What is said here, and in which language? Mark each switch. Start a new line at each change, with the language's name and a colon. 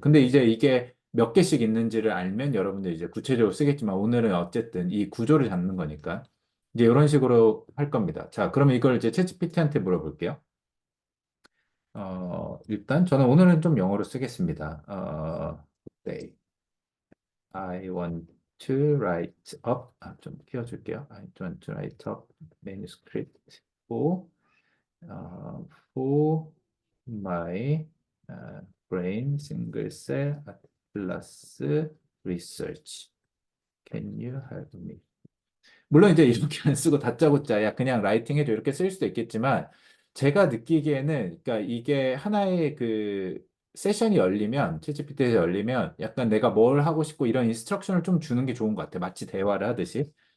Korean: 근데 이제 이게 몇 개씩 있는지를 알면 여러분들 이제 구체적으로 쓰겠지만 오늘은 어쨌든 이 구조를 잡는 거니까 이제 이런 식으로 할 겁니다. 자, 그러면 이걸 이제 챗GPT한테 물어볼게요. 일단 저는 오늘은 좀 영어로 쓰겠습니다. 네.
English: I want to write up,
Korean: 좀 키워줄게요.
English: I want to write up manuscript for, uh, for my brain single cell atlas research. Can you help me?
Korean: 물론 이제 이렇게 안 쓰고 다짜고짜야 그냥 라이팅 해도 이렇게 쓸 수도 있겠지만 제가 느끼기에는 그러니까 이게 하나의 그 세션이 열리면 챗GPT에서 열리면 약간 내가 뭘 하고 싶고 이런 인스트럭션을 좀 주는 게 좋은 것 같아요. 마치 대화를 하듯이.